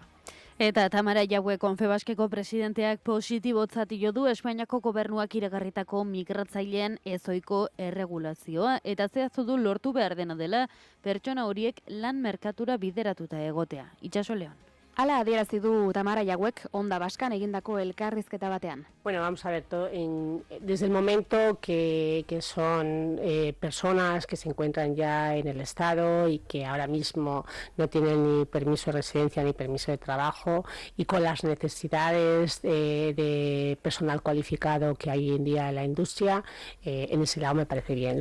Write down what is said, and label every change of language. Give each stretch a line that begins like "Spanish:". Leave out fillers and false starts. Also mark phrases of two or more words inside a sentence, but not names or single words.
Basque: Eta Tamara Jaue Konfebaskeko presidenteak positibotzat jo du Espainiako gobernuak iragarritako migratzaileen ezohiko erregulazioa eta zehaztu du lortu behar dena dela pertsona horiek lan merkatura bideratuta egotea. Itxaso Leon. Hala adierazi du Tamara Jauek Onda Baskan egindako elkarrizketa batean.
Spanish: Bueno, vamos a ver, desde el momento que son personas que se encuentran ya en el Estado y que ahora mismo no tienen ni permiso de residencia ni permiso de trabajo y con las necesidades de personal cualificado que hay hoy en día en la industria, en ese lado me parece bien.